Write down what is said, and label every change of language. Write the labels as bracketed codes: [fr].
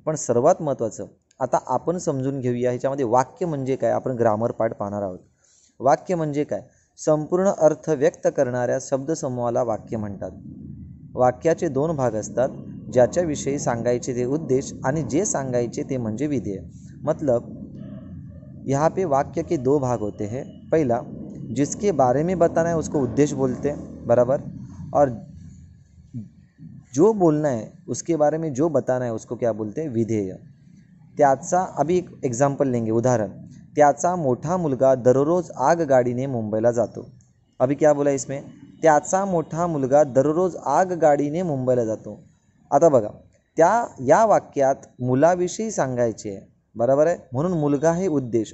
[mr] पण सर्वात महत्त्वाचं आता आपण समजून घेऊया ह्याच्यामध्ये वाक्य म्हणजे काय. आपण ग्रामर पार्ट पाहणार आहोत. वाक्य म्हणजे काय, संपूर्ण अर्थ व्यक्त करणाऱ्या शब्दसमूहाला वाक्य म्हणतात. वाक्याचे 2 भाग असतात, ज्याच्याविषयी सांगायचे ते उद्देश आणि जे सांगायचे ते म्हणजे विधेय. [hi] मतलब यहाँ पे वाक्य के 2 भाग होते हैं. पहला, जिसके बारे में बताना है उसको उद्देश्य बोलते हैं, बराबर. और जो बोलना है उसके बारे में जो बताना है उसको क्या बोलते हैं, विधेय. [mr] त्याचा [hi] अभी एक एग्जाम्पल लेंगे, [mr] उदाहरण. त्याचा मोठा मुलगा दररोज आगगाडीने मुंबईला जातो. [hi] अभी क्या बोला इसमें, [mr] त्याचा मोठा मुलगा दररोज आगगाडीने मुंबईला जातो. आता बघा, या वाक्यात मुलाविषयी सांगायचे आहे, बराबर आहे, म्हणून मुलगा हे उद्देश.